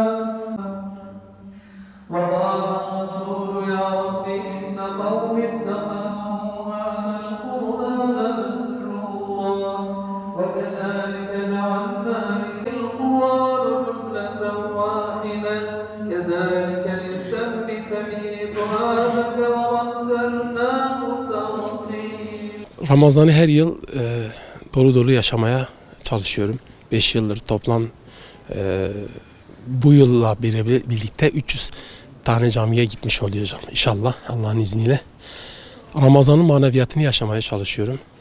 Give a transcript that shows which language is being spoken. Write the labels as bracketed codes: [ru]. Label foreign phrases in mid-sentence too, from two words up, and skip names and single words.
[ar] وقال الرسول يا رب إن قومي اتخذوا هذا القرآن مهجورا وكذلك جعلنا للقرآن جملة واحدة كذلك لنثبت به فؤادك ورتلناه ترتيلا. [tr] Ramazan'ı her yıl dolu dolu yaşamaya çalışıyorum. 5 yıldır toplam bu yılla birlikte 300 tane camiye gitmiş olacağım inşallah Allah'ın izniyle. Ramazan'ın maneviyatını yaşamaya çalışıyorum.